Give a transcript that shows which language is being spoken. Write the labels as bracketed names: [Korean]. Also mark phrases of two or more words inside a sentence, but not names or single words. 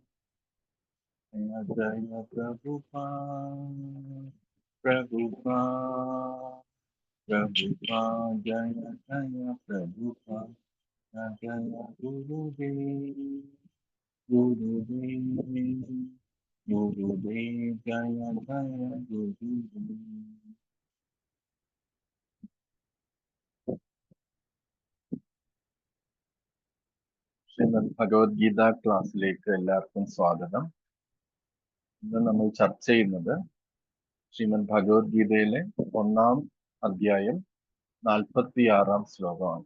[Hindi] हरे जय प्रभुपाद प्रभुपाद जय जय प्रभुपाद जय गुरुदेव गुरुदेव गुरुदेव जय जय गुरुदेव [Malayalam] ശ്രീമദ് ഭഗവത്ഗീത ക്ലാസ്സിലേക്ക് എല്ലാവർക്കും സ്വാഗതം. ഇന്ന് നമ്മൾ ചർച്ച ചെയ്യുന്നത് ശ്രീമദ് ഭഗവത്ഗീതയിലെ 1-ാം അധ്യായം 46-ാം ശ്ലോകമാണ്.